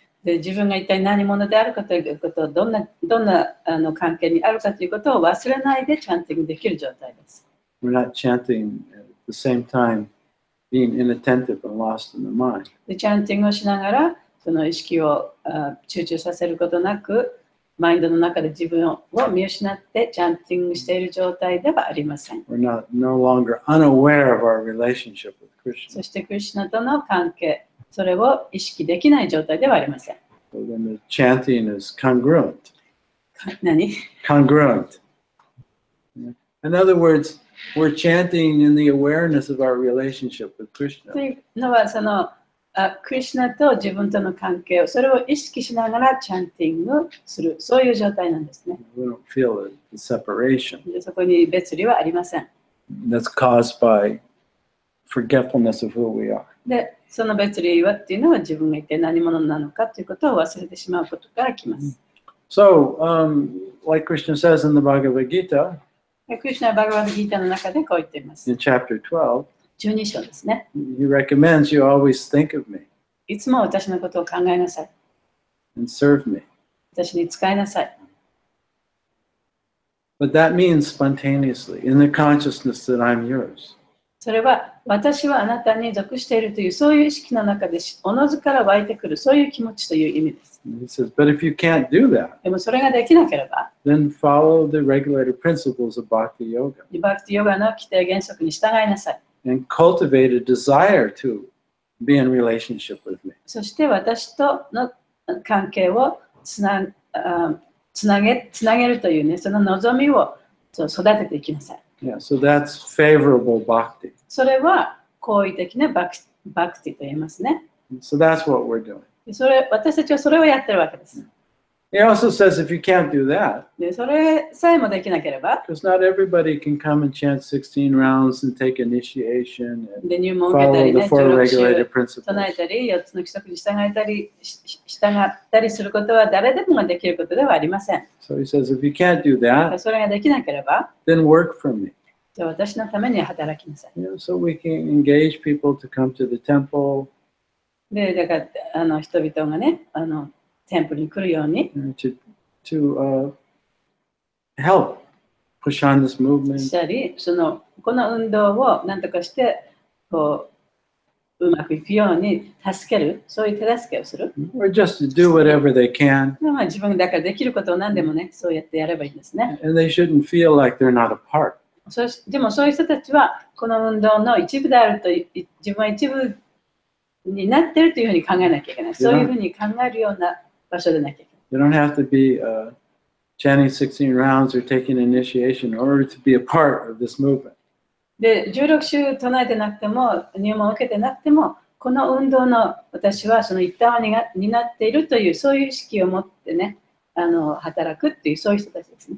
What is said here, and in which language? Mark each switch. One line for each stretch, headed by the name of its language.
Japanese: で、自分が一体何者であるかということをどんな関係にあるかということを忘れないでチャンティングできる状態です。
English: We're not chanting at the same time being inattentive and lost in the mind.
Japanese: で、チャンティングをしながらその意識を集中させることなくマインドの中で自分を見失ってチャンティングしている状態ではありません。
English: We're no longer unaware of our relationship with Krishna.
Japanese: そしてクリシュナとの関係、それを意識できない状態ではありません。
English: So then the chanting is congruent.
Japanese: 何
English: Congruent. In other words, we're chanting in the awareness of our relationship with
Japanese: と
English: Krishna.
Japanese: いうのはそのクリシュナと自分との関係を、それを意識しながらチャンティングする、そういう状態なんですね。
English: We don't feel the separation
Japanese: でそこに別離はありません。
English: that's caused by forgetfulness of who we are.
Japanese: で、その別離はっていうのは自分が一体何者なのかということを忘れてしまうことから来ます。
English: So, like Krishna says in the Bhagavad Gita,
Japanese: クリシュナはバガバッドギータの中でこう言っています。
English: in chapter 12,
Japanese: 12章ですね。
English: he recommends you always think of me
Japanese: いつも私のことを考えなさい。
English: and serve me.
Japanese: 私に使いなさい。
English: But that means spontaneously, in the consciousness that I'm yours.
Japanese: それは私はあなたに属しているというそういう意識の中でおのずから湧いてくるそういう気持ちという意味です。
English: And he says, but if you can't do that,
Japanese: でもそれができなければ、
English: then follow the regulated principles of Bhakti Yoga
Japanese: リバクティヨガの規定原則に従いなさい。
English: and cultivate a desire to be in relationship with me.
Japanese: そして私との関係をつなげるというね、その望みを育てていきなさい。
English: Yeah, so that's favorable bhakti.
Japanese: それは好意的なバクティと言いますね。
English: So that's what we're doing.
Japanese: 私たちはそれをやってるわけです。
English: He also says if you can't do that,
Japanese: でそれさえもできなければ、
English: because not everybody can come and chant 16 rounds and take initiation and
Japanese: で入門を受けた
English: follow
Japanese: り
English: the
Japanese: ね、
English: regulated
Japanese: 週唱え
English: principles.
Japanese: たり、4つの規則に従ったりすることは誰でもができることではありません。
English: So he says if you can't do that,
Japanese: それができなければ、
English: then work for me.
Japanese: じゃあ私のために働きなさい。
English: So we can engage people to come to the temple,
Japanese: で、だから人々がね、テンプルに来るように
English: to help push on this
Japanese: し
English: movement.
Japanese: たり、この運動を何とかしてうまくいくように助ける、そういう手助けをする。
English: Or just to do whatever they can.
Japanese: まあ自分だからできることを何でもね、そうやってやればいいんですね。
English: And they shouldn't feel like they're not a part.
Japanese: でもそういう人たちはこの運動の一部であると、自分は一部になっているというふうに考えなきゃいけない。そういうふうに考えるような場所でなきゃいけない。
English: You don't have to be chanting 16 rounds or taking initiation in order to be a part of this movement.
Japanese: で、16週唱えてなくても、入門を受けてなくても、この運動の私はその一端を担っているという、そういう意識を持ってね、働くっていう、そういう人たちですね。